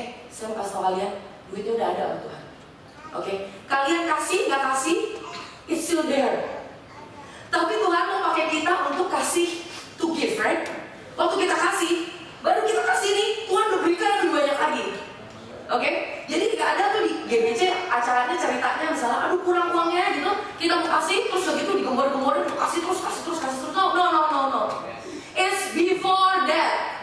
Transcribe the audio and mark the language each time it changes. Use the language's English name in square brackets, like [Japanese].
[Indonesian] Saya mau kasih tahu kalian, duitnya udah ada sama Tuhan. Oke, kalian kasih nggak kasih, [English] it's still there. [Indonesian] Tapi Tuhan mau pakai kita untuk kasih, [English] to give, right? [Indonesian] Waktu kita kasih, baru kita kasih nih, Tuhan udah berikan lebih banyak lagi. Oke, jadi tidak ada tuh di GBC acaranya ceritanya misalnya, aduh kurang uangnya gitu, kita mau kasih terus begitu digembor-gemborin, kasih terus. [English] No. It's before that.